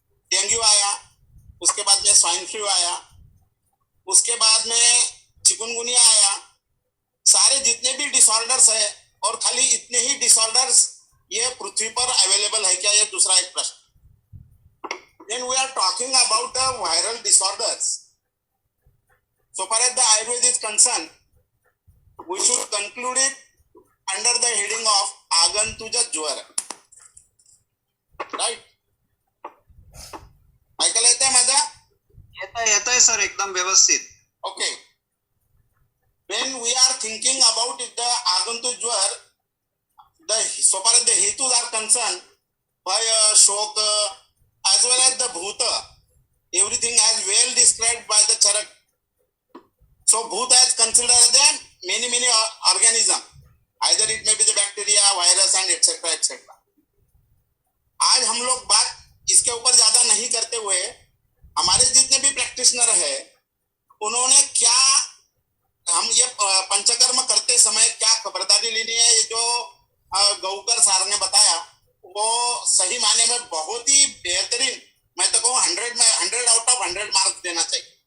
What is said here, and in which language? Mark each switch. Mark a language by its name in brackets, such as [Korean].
[Hindi] Dengue आया, उसके बाद में स्वाइन फ्लू आया, उसके बाद में चिकनगुनिया आया, सारे जितने भी डिसऑर्डर्स है, और खाली इतने ही डिसऑर्डर्स ये पृथ्वी पर अवेलेबल है क्या, ये दूसरा एक प्रश्न। [English] When we are talking about the viral disorders, so far as the Ayurveda is concerned, we should conclude it under the heading of Agantuja Jwara. Right? [Marathi] ऐकायला येतंय माझा? येतंय सर, एकदम व्यवस्थित. [English] Okay. When we are thinking about the Agantuja Jwara, so far as the Hetus are concerned, Bhaya, Shoka, as well as the Bhuta, everything as well described by the Charak. So Bhuta is considered as many organism. Either it may be the bacteria, virus and etc. etc. [Hindi] आज हम लोग बात इसके ऊपर ज्यादा नहीं करते हुए, हमारे जितने भी प्रैक्टिशनर है, उन्होंने क्या, हम ये पंचकर्म करते समय क्या खबरदारी लेनी है, ये जो गौकर सार ने बताया, वो सही मायने में बहुत ही बेहतरीन, मैं तो कहूँ 100 आउट ऑफ 100 मार्क्स देना चाहिए।